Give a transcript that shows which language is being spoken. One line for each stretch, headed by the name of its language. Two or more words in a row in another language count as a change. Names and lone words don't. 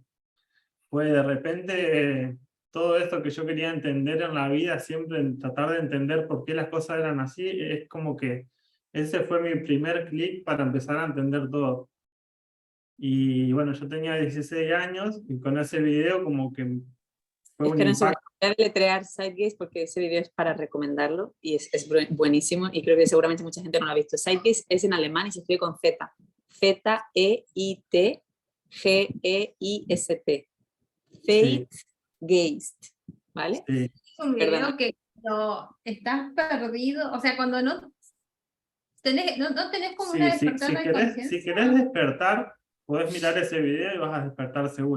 Spanish: Fue de repente todo esto que yo quería entender en la vida, siempre tratar de entender por qué las cosas eran así, es como que ese fue mi primer clic para empezar a entender todo. Y bueno, yo tenía 16 años y con ese video como que fue un Espera un segundo, impacto. voy a deletrear Sidegaze porque ese vídeo es para recomendarlo y es buenísimo y creo que seguramente mucha gente no lo ha visto. Sidegaze es en alemán y se escribe con Z. Z-E-I-T-G-E-I-S-T. Sí, Zeitgeist, ¿vale? sí, Es un Perdona. video que cuando estás perdido, o sea, cuando no tenés, no tenés como una sí, sí, despertar de si conciencia. querés despertar, podés mirar ese video y vas a despertar seguro.